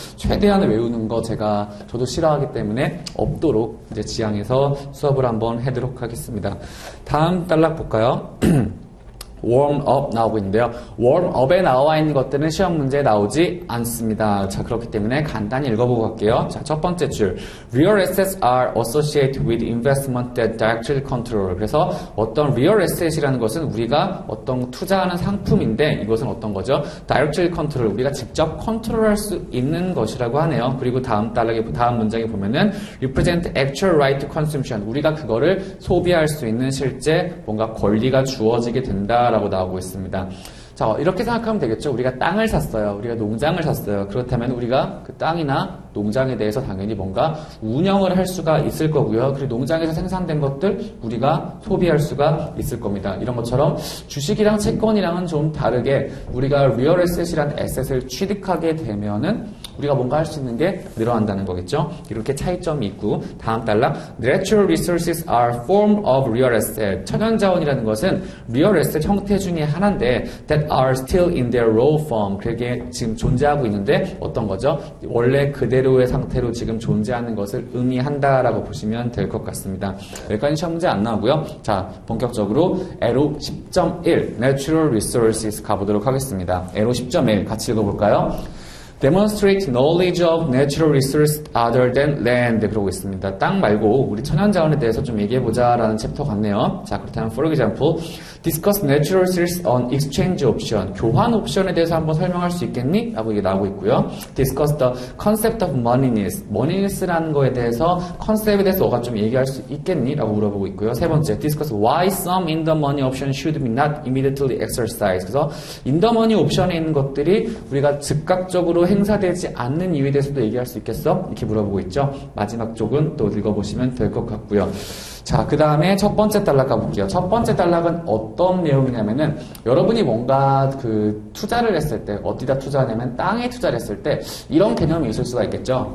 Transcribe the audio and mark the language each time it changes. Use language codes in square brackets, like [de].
[ko] 최대한 외우는 거 저도 싫어하기 때문에 없도록 이제 지향해서 수업을 한번 해도록 하겠습니다. 다음 단락 볼까요? warm-up 나오고 있는데요. warm-up에 나와 있는 것들은 시험 문제에 나오지 않습니다. 자, 그렇기 때문에 간단히 읽어보고 갈게요. 자, 첫 번째 줄. [en] Real assets are associated with investment that directly control. [ko] 그래서 어떤 real asset이라는 것은 우리가 어떤 투자하는 상품인데 이것은 어떤 거죠? [en] directly control. [ko] 우리가 직접 컨트롤할 수 있는 것이라고 하네요. [en] 그리고 다음 문장에 보면은 represent actual right to consumption. [ko] 우리가 그거를 소비할 수 있는 실제 뭔가 권리가 주어지게 된다. 라고 나오고 있습니다. 자, 이렇게 생각하면 되겠죠. 우리가 땅을 샀어요. 우리가 농장을 샀어요. 그렇다면 우리가 그 땅이나 농장에 대해서 당연히 뭔가 운영을 할 수가 있을 거고요. 그리고 농장에서 생산된 것들 우리가 소비할 수가 있을 겁니다. 이런 것처럼 주식이랑 채권이랑은 좀 다르게 우리가 리얼 에셋이라는 에셋을 취득하게 되면은 우리가 뭔가 할 수 있는 게 늘어난다는 거겠죠. 이렇게 차이점이 있고 다음 단락 [en] Natural resources are form of real asset. [ko] 천연자원이라는 것은 리얼 에셋 형태 중에 하나인데 [en] that are still in their raw form. [ko] 그게 지금 존재하고 있는데 어떤 거죠? 원래 그대로의 상태로 지금 존재하는 것을 의미한다라고 보시면 될 것 같습니다. 여기까지 시험 문제 안 나오고요. 자, 본격적으로 에로 10.1 Natural resources 가보도록 하겠습니다. 에로 10.1 같이 읽어볼까요? [en] Demonstrate knowledge of natural resources other than land. [ko] 그러고 있습니다. 땅 말고 우리 천연자원에 대해서 좀 얘기해보자 라는 챕터 같네요. 자, 그렇다면 [en] for example, discuss natural resources on exchange option. [ko] 교환 옵션에 대해서 한번 설명할 수 있겠니? 라고 이게 나오고 있고요. [en] Discuss the concept of moneyness. [ko] moneyness라는 거에 대해서 컨셉에 대해서 너가 좀 얘기할 수 있겠니? 라고 물어보고 있고요. 세 번째, [en] discuss why some in the money option should be not immediately exercised. [ko] 그래서 in the money 옵션에 있는 것들이 우리가 즉각적으로 행사되지 않는 이유에 대해서도 얘기할 수 있겠어? 이렇게 물어보고 있죠. 마지막 쪽은 또 읽어보시면 될 것 같고요. 자, 그 다음에 첫 번째 단락 가볼게요. 첫 번째 단락은 어떤 내용이냐면은 여러분이 뭔가 그 투자를 했을 때 어디다 투자하냐면 땅에 투자를 했을 때 이런 개념이 있을 수가 있겠죠.